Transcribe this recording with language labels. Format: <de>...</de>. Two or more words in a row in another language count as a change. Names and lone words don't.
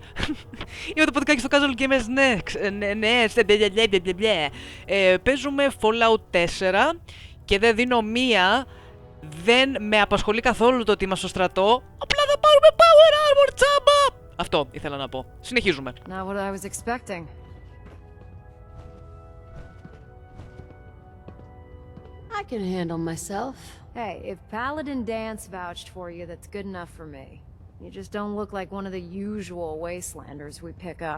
<el>Είμαι το ποντικάκι στο Casual Gamers, ναι, παίζουμε FallOut 4 και δεν δίνω μία, δεν με απασχολεί καθόλου το ότι είμαστε στο στρατό. Απλά θα πάρουμε</el> <en>power armor,</en> <el>τσάμπα! Αυτό ήθελα να πω. Συνεχίζουμε.</el> <en>Not what I was expecting. I can handle myself. Hey, if Paladin Dance vouched for you, that's good enough for me. You just don't look like one of the usual wastelanders we pick up.</en>